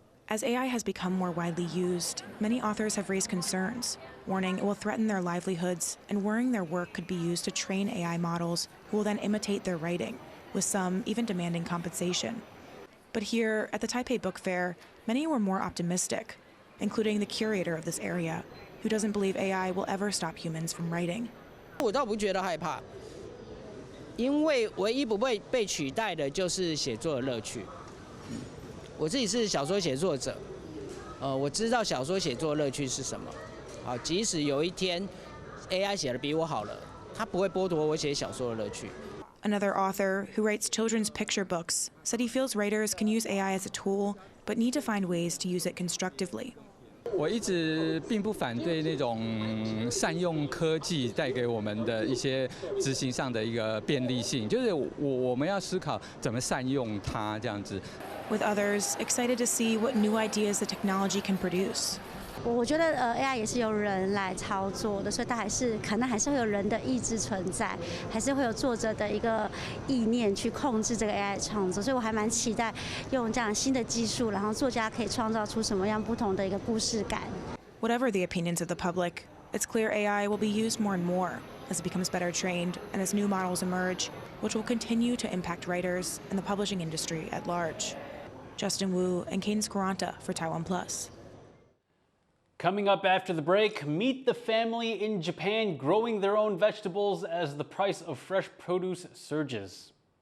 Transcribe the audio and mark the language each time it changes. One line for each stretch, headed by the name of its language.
English: As AI has become more widely used, many authors have raised concerns, warning it will threaten their livelihoods and worrying their work could be used to train AI models who will then imitate their writing, with some even demanding compensation. But here, at the Taipei Book Fair, many were more optimistic, including the curator of this area, who doesn't believe AI will ever stop humans from writing.
Chinese: 我倒不觉得害怕，因为唯一不会被取代的就是写作的乐趣。我自己是小说写作者，我知道小说写作的乐趣是什么。好，即使有一天 AI 写的比我好了，它不会剥夺我写小说的乐趣。
English: Another author, who writes children's picture books, said he feels writers can use AI as a tool, but need to find ways to use it constructively.
Chinese: 我一直并不反对那种善用科技带给我们的一些执行上的一个便利性，就是我们要思考怎么善用它这样子。
English: With others, excited to see what new ideas the technology can produce.
Chinese: 我觉得AI 也是由人来操作的，所以它可能还是会有人的意志存在，还是会有作者的一个意念去控制这个 AI 的创作，所以我还蛮期待用这样新的技术，然后作家可以创造出什么样不同的一个故事感。
English: Whatever the opinions of the public, it's clear AI will be used more and more as it becomes better trained and as new models emerge, which will continue to impact writers and the publishing industry at large. Justin Wu and Cadence Quaranta for TaiwanPlus. Coming up after the break, meet the family in Japan growing their own vegetables as the price of fresh produce surges.